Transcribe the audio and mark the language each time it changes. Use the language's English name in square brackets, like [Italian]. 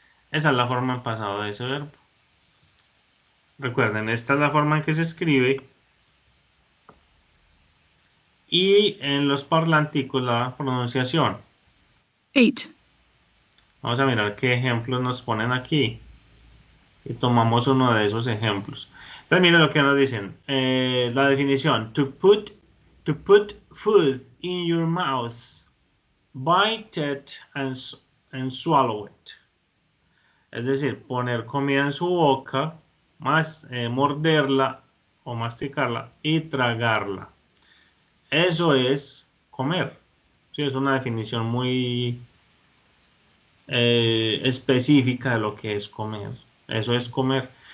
[Spanish] Esa es la forma en pasado de ese verbo. Recuerden, esta es la forma en que se escribe. Y en los parlanticos la pronunciación. [English] Ate. [Spanish] Vamos a mirar qué ejemplos nos ponen aquí. Y tomamos uno de esos ejemplos. Entonces miren lo que nos dicen. La definición. [English] To put food in your mouth. Bite it and swallow it. [Spanish] Es decir, poner comida en su boca, morderla o masticarla y tragarla. Eso es comer. Sí, es una definición muy específica de lo que es comer. Eso es comer.